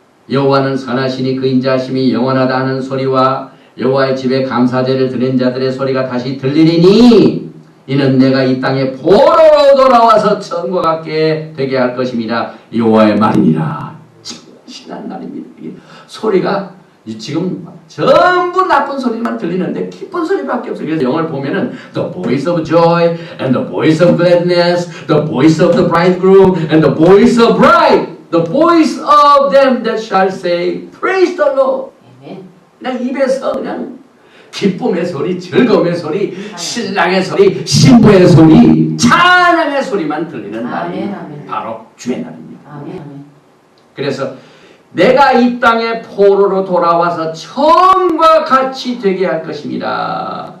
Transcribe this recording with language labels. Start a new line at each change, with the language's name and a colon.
Korean: 여호와는 선하시니 그 인자하심이 영원하다 하는 소리와 여호와의 집에 감사제를 드리는 자들의 소리가 다시 들리리니 이는 내가 이 땅에 보러로 돌아와서 처음과 같게 되게 할 것입니다. 여호와의 말이니라. 신난 날입니다. 소리가 지금 전부 나쁜 소리만 들리는데 기쁜 소리밖에 없어요. 그래서 영어를 보면은
English: The voice of joy and the voice of gladness, the voice of the bridegroom and the voice of bride, the voice of them that shall say praise the Lord.
Korean: 그냥 입에서 그냥 기쁨의 소리, 즐거움의 소리, 신랑의 소리, 신부의 소리, 찬양의 소리만 들리는 날이 바로 주의 날입니다. 그래서 내가 이 땅에 포로로 돌아와서 처음과 같이 되게 할 것입니다.